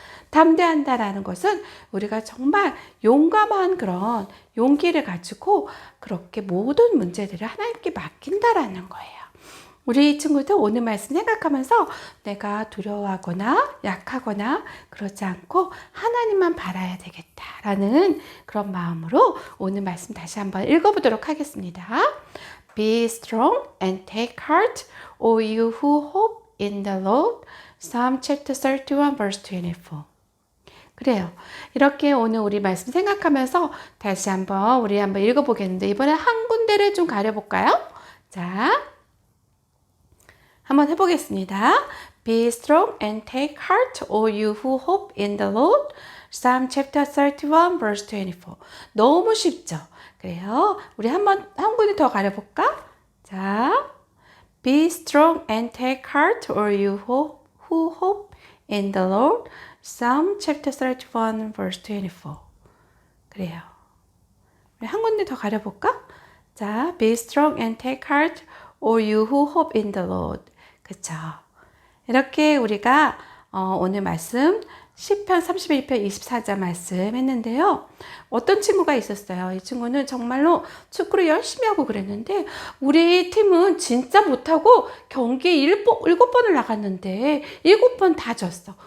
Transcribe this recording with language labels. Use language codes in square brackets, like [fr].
[ko] 담대한다라는 것은 우리가 정말 용감한 그런 용기를 가지고 그렇게 모든 문제들을 하나님께 맡긴다라는 거예요. 우리 친구들 오늘 말씀 생각하면서 내가 두려워하거나 약하거나 그러지 않고 하나님만 바라야 되겠다라는 그런 마음으로 오늘 말씀 다시 한번 읽어보도록 하겠습니다. [en] Be strong and take heart, all you who hope in the Lord. Psalm chapter 31, verse 24. [ko] 그래요. 이렇게 오늘 우리 말씀 생각하면서 다시 우리 한번 읽어보겠는데 이번에 한 군데를 좀 가려볼까요? 자, 한번 해보겠습니다. [en] Be strong and take heart, all you who hope in the Lord. Psalm chapter 31, verse 24. [ko] 너무 쉽죠? 그래요. 우리 한 군데 더 가려볼까? [en] 자, Be strong and take heart, all you who hope in the Lord. Psalm chapter 31, verse 24. [ko] 그래요. 우리 한 군데 더 가려볼까? [en] 자, Be strong and take heart, all you who hope in the Lord. [ko] 그쵸? 이렇게 우리가 오늘 말씀 시편 31편 24절 말씀 했는데요. 어떤 친구가 있었어요. 이 친구는 정말로 축구를 열심히 하고 그랬는데 우리 팀은 진짜 못하고 경기에 7번을 나갔는데 7번 다 졌어.